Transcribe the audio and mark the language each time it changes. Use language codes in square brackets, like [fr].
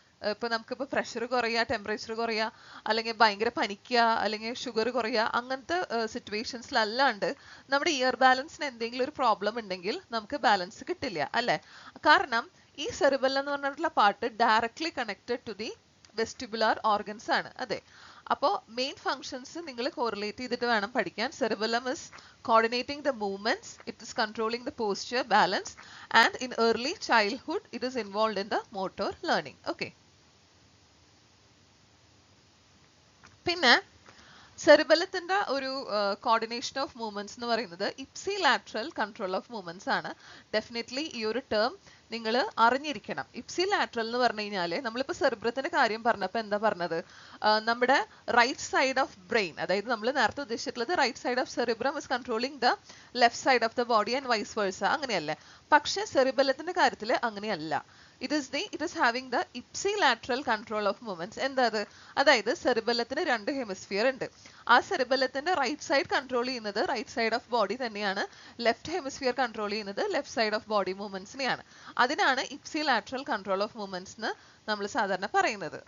[ml] ഇപ്പൊ നമുക്കിപ്പോ പ്രഷർ കുറയുക, ടെമ്പറേച്ചർ കുറയുക, അല്ലെങ്കിൽ ഭയങ്കര പനിക്കുക, അല്ലെങ്കിൽ ഷുഗർ കുറയുക, അങ്ങനത്തെ സിറ്റുവേഷൻസിലല്ലാണ്ട് നമ്മുടെ ഇയർ ബാലൻസിന് എന്തെങ്കിലും ഒരു പ്രോബ്ലം ഉണ്ടെങ്കിൽ നമുക്ക് ബാലൻസ് കിട്ടില്ല, അല്ലെ? കാരണം ഈ സെറിബെല്ലം എന്ന് പറഞ്ഞിട്ടുള്ള part directly connected to the vestibular organs ആണ്. അതെ, അപ്പോൾ മെയിൻ ഫങ്ഷൻസ് നിങ്ങൾ കോറിലേറ്റ് ചെയ്തിട്ട് വേണം പഠിക്കാൻ. [en] Cerebellum is coordinating the movements, it is controlling the posture, balance, and in early childhood it is involved in the motor learning. [ml] Okay, പിന്നെ സെറിബെല്ലത്തിന്റെ ഒരു coordination of movements എന്ന് പറയുന്നത് ഇപ്സിലാറ്ററൽ കൺട്രോൾ ഓഫ് മൂവ്മെന്റ്സ് ആണ്. Definitely ഈ ഒരു term നിങ്ങൾ അറിഞ്ഞിരിക്കണം. Ipsilateral എന്ന് പറഞ്ഞു കഴിഞ്ഞാൽ നമ്മളിപ്പോൾ സെറിബ്രത്തിന്റെ കാര്യം പറഞ്ഞപ്പോൾ എന്താ പറഞ്ഞത്? [en] നമ്മുടെ right side of brain, [ml] അതായത് നമ്മൾ നേരത്തെ ഉദ്ദേശിച്ചിട്ടുള്ളത് [en] Right side of cerebrum is controlling the left side of the body and vice versa, അങ്ങനെയല്ലേ? [ml] പക്ഷെ സെറിബെല്ലത്തിന്റെ കാര്യത്തിൽ അങ്ങനെയല്ല. [en] it is having the ipsilateral control of movements. [ml] എന്താ അത്? അതായത് സെറിബെല്ലത്തിന് 2 ഹെമിസ്ഫിയർ ഉണ്ട്. ആ സെറിബെല്ലത്തിന്റെ റൈറ്റ് സൈഡ് കൺട്രോൾ ചെയ്യുന്നത് റൈറ്റ് സൈഡ് ഓഫ് ബോഡി തന്നെയാണ്, ലെഫ്റ്റ് ഹെമിസ്ഫിയർ കൺട്രോൾ ചെയ്യുന്നത് ലെഫ്റ്റ് സൈഡ് ഓഫ് ബോഡി മൂവ്മെന്റ്സിനെയാണ്. അതിനാണ് ഇപ്സിലാറ്ററൽ കൺട്രോൾ ഓഫ് മൂവ്മെന്റ്സ് എന്ന് നമ്മൾ സാധാരണ പറയുന്നത്.